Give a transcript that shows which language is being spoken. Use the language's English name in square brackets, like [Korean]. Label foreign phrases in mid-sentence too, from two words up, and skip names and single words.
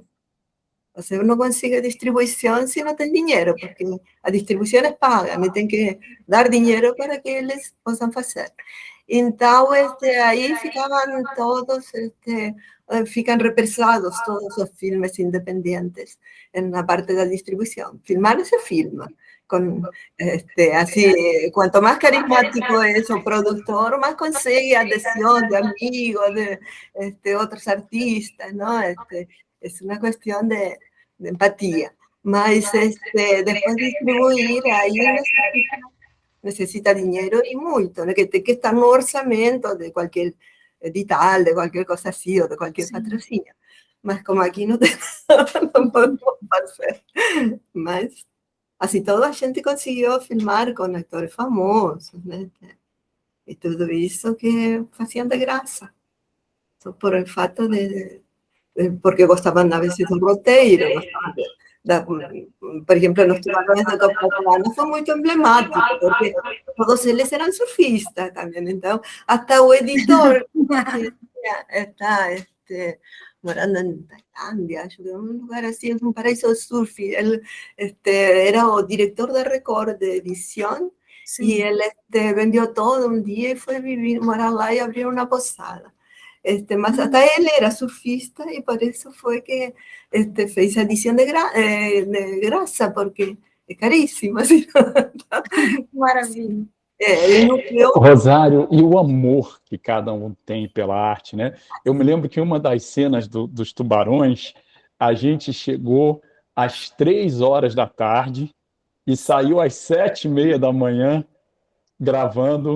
[Portuguese] Você não consegue distribuição se não tem dinheiro, porque a distribuição é paga, né? Tem que dar dinheiro para que eles possam fazer. Então, aí ficavam todos, ficam represados todos os filmes independentes na parte da distribuição. Filmar se filma. [Spanish] Así, cuanto más carismático es el productor, más consigue adhesión de amigos, de otros artistas, ¿no? Es una cuestión de empatía. Mas después de distribuir, ahí necesita dinero y mucho, ¿no? [Portuguese] Que tem que estar no orçamento [Spanish] de cualquier edital, de cualquier cosa así, o de cualquier patrocinio. Mas como aquí no podemos hacer. Mas, así todo, [Portuguese] a gente [Spanish] consiguió filmar con actores famosos, [Portuguese] né? E tudo isso que faziam de graça. Só por el fato porque gostaban [Spanish] a veces [Portuguese] do roteiro, [Spanish] por ejemplo, los tubarões de Copacabana fue muy emblemático, porque todos eles eran surfistas también, entonces, hasta [Portuguese] o editor [Spanish] está morando en Tailandia, yo creo, un lugar así, es un paraíso de surf, él era o director de Record, de edición, y él vendió todo un día y fue a vivir, [Portuguese] morar lá [Spanish] y abrir una posada. Mas hasta él era surfista y por eso fue que fez edición [Portuguese] de graça, [Spanish] porque es carísimo. [Portuguese] Assim, Maravilha. Rosário, e o amor que cada um tem pela arte, né? Eu me lembro que uma das cenas dos tubarões, a gente chegou às 3 horas da tarde e saiu às 7h30 da manhã gravando.